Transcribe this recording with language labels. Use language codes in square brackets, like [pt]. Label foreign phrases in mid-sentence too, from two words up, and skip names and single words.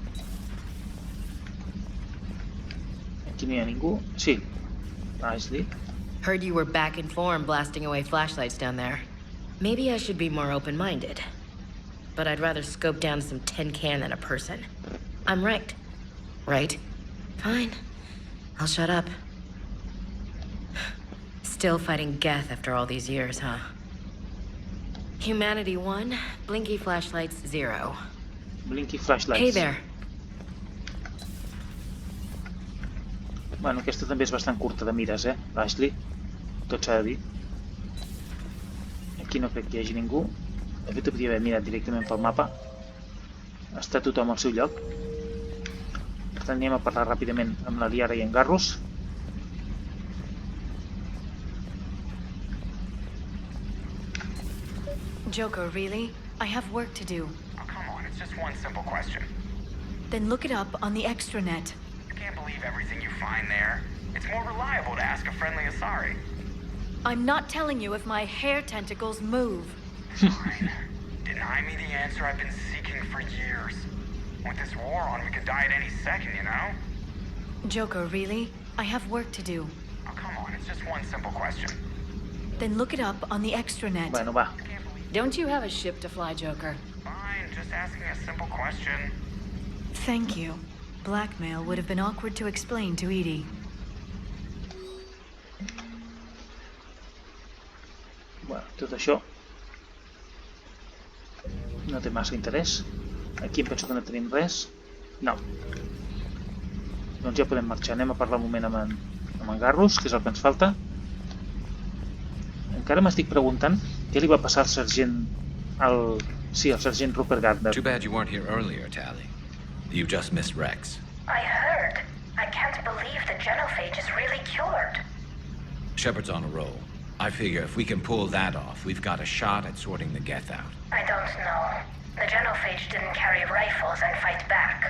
[ca] Aquí no hi ha ningú. Sí. Ashley. [en] Heard you were back in form blasting away flashlights down there. Maybe I should be more open-minded. But I'd rather scope down some tin can than a person. I'm right. Right? Fine. I'll shut up. Still fighting Geth after all these years, huh? Humanity 1, blinky flashlights 0. Blinky flashlights. Hey there. [ca] Bueno, aquesta també és bastant curta de mires, Ashley. Tot s'ha de dir. Aquí no crec que hi hagi ningú. De fet, ho podria haver mirat directament pel mapa. Està tothom al seu lloc. Per tant, anem a parlar ràpidament amb la Liara i en Garrus. [en] Joker, really? I have work to do. Oh, come on, it's just one simple question. Then look it up on the extranet. You can't believe everything you find there. It's more reliable to ask a friendly Asari. I'm not telling you if my hair tentacles move. Fine. Deny me the answer I've been seeking for years. With this war on, we could die at any second, you know? Joker, really? I have work to do. Oh, come on, it's just one simple question. Then look it up on the extranet. [ca] Bueno, va. [en] Don't you have a ship to fly, Joker? Fine, just asking a simple question. Thank you. Blackmail would have been awkward to explain to EDI. [ca] Bueno, tot això No té massa interès. Aquí em penso que no tenim res. No. Doncs ja podem marxar. Anem a parlar un moment amb en Garrus, que és el que ens falta. Encara m'estic preguntant què li va passar al sergent... Sí, al sergent Rupert Gardner. [en] Too bad you weren't here earlier, Tally. You just missed Rex. I heard. I can't believe the genophage is really cured. Shepard's on a roll. I figure if we can pull that off, we've got a shot at sorting the Geth out. I don't know. The genophage didn't carry rifles and fight back.